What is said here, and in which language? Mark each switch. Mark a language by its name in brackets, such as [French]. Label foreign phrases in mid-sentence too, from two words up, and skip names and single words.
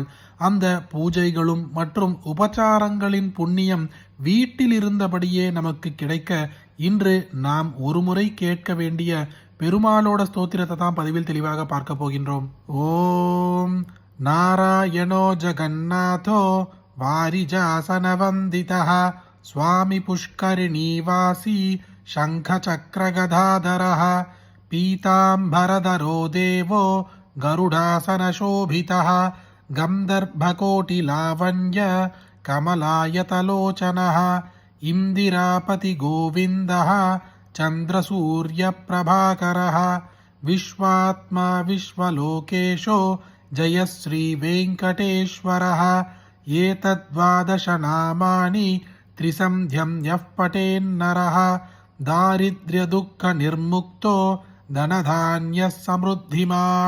[Tamil] அந்த பூஜைகளும் மற்றும் உபச்சாரங்களின் புண்ணியம் வீட்டில் இருந்தபடியே நமக்கு கிடைக்க இன்று நாம் ஒருமுறை கேட்க வேண்டிய பெருமாளோட ஸ்தோத்திரத்தை தான் பதிவில் தெளிவாக பார்க்க போகின்றோம். [Sanskrit] ॐ नारायणो जगन्नाथो वारिजासनवन्दितः स्वामी पुष्करिणीवासी शङ्खचक्रगदाधरः पीताम्बरधरो देवो गरुडासनशोभितः गन्धर्वकोटिलावण्य कमलायतलोचनः इन्दिरापतिगोविन्दः चन्द्रसूर्यप्रभाकरः विश्वात्मा विश्वलोकेशो जयश्रीवेङ्कटेश्वरः एतद्वादशनामानि त्रिसन्ध्यं यः पठेन्नरः दारिद्र्यदुःखनिर्मुक्तो धनधान्यः समृद्धिमान्।